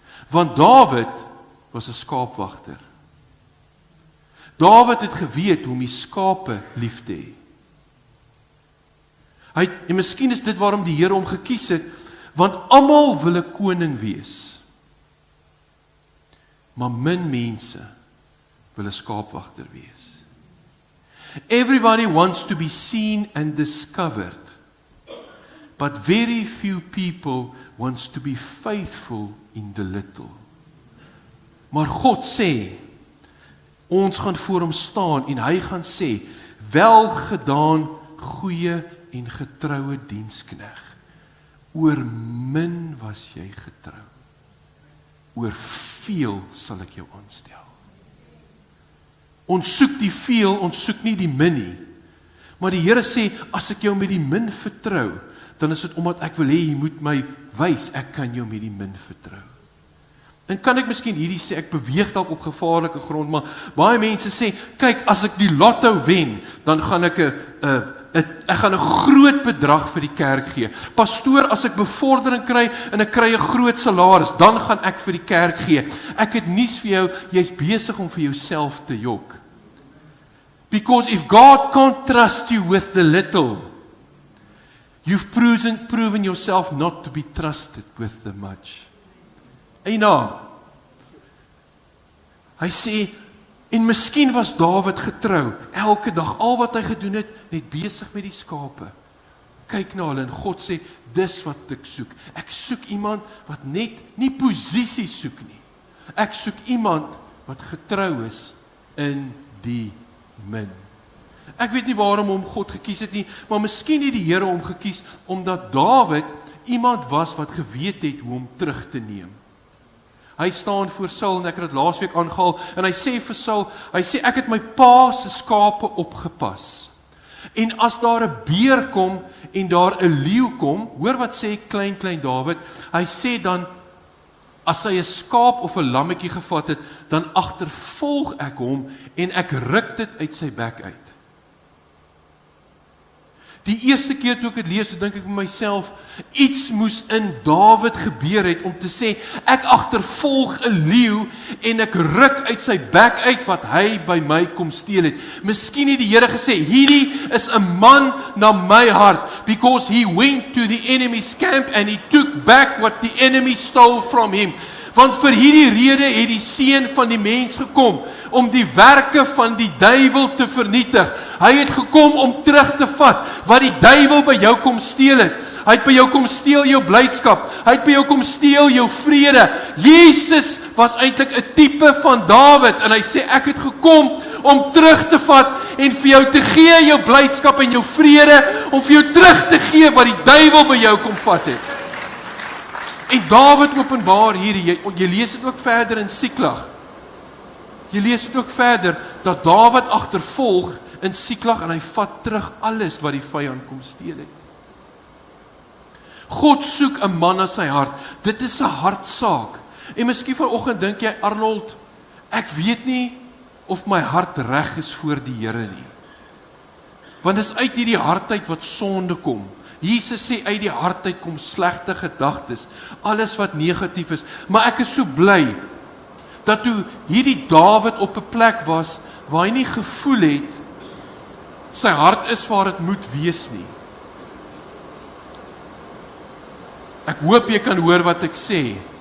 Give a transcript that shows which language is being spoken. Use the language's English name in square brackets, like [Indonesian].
[Afrikaans] Want Dawid was 'n skaapwagter. Dawid het geweet hoe om die skape lief te hê. En miskien is dit waarom die Here hom gekies het, want almal wil 'n koning wees. Maar min mense wil 'n skaapwagter wees. [English] Everybody wants to be seen and discovered, but very few people wants to be faithful in the little. [Afrikaans] Maar God sê, ons gaan voor hom staan en hy gaan sê, welgedaan, goeie en getroue dienskneg. Oor min was jy getrou. Oor veel sal ek jou aanstel. Ons soek die veel, ons soek nie die min nie. Maar die Here sê, as ek jou met die min vertrou, dan is dit omdat ek wil hê, jy moet my wys, ek kan jou met die min vertrou. En kan ek miskien hierdie sê, ek beweeg dalk op gevaarlike grond, maar baie mense sê, kyk, as ek die lotto wen, dan gaan ek gaan 'n groot bedrag vir die kerk gee. Pastoor, as ek bevordering kry en ek kry 'n groot salaris, dan gaan ek vir die kerk gee. Ek het nuus vir jou, jy's besig om vir jouself te jok. [English] Because if God can't trust you with the little, you've proven yourself not to be trusted with the much. [Afrikaans] Eina, hy sê, en miskien was Dawid getrou, elke dag, al wat hy gedoen het, net besig met die skape. Kyk na hulle, en God sê, dis wat ek soek. Ek soek iemand wat net nie posisie soek nie. Ek soek iemand wat getrou is in die min. Ek weet nie waarom hom God gekies het nie, maar miskien het die Here hom gekies, omdat Dawid iemand was wat geweet het hoe om terug te neem. Hy staan voor Saul, en ek het dit laasweek aangehaal, en hy sê vir Saul, hy sê, ek het my pa se skape opgepas. En as daar 'n beer kom en daar 'n leeu kom, hoor wat sê klein Dawid, hy sê dan, as hy 'n skaap of 'n lammetjie gevat het, dan agtervolg ek hom en ek ruk dit uit sy bek uit. Die eerste keer toe ek dit lees, toe dink ek by myself, iets moes in Dawid gebeur het om te sê, ek agtervolg 'n leeu en ek ruk uit sy bek uit wat hy by my kom steel het. Miskien het die Here gesê, hierdie is 'n man na my hart, [English] because he went to the enemy's camp and he took back what the enemy stole from him. [Afrikaans] Want vir hierdie rede het die seun van die mens gekom, om die werke van die duiwel te vernietig. Hy het gekom om terug te vat, wat die duiwel by jou kom steel het. Hy het by jou kom steel jou blydskap, hy het by jou kom steel jou vrede. Jesus was eintlik 'n tipe van Dawid, en hy sê, ek het gekom om terug te vat, en vir jou te gee jou blydskap en jou vrede, om vir jou terug te gee, wat die duiwel by jou kom vat het. En Dawid openbaar hier, jy lees dit ook verder in Siklag. Jy lees dit ook verder, dat Dawid agtervolg in Siklag, en hy vat terug alles wat die vyand kom steel het. God soek 'n man na sy hart, dit is 'n hartsaak. En miskien vanoggend dink jy, Arnold, ek weet nie of my hart reg is voor die Here nie. Want dis uit hierdie hart uit wat sonde kom. Jesus sê uit die hart uit kom slegte gedagtes, alles wat negatief is. Maar ek is so bly dat toe hierdie Dawid op 'n plek was waar hy nie gevoel het sy hart is waar dit moet wees nie. Ek hoop jy kan hoor wat ek sê.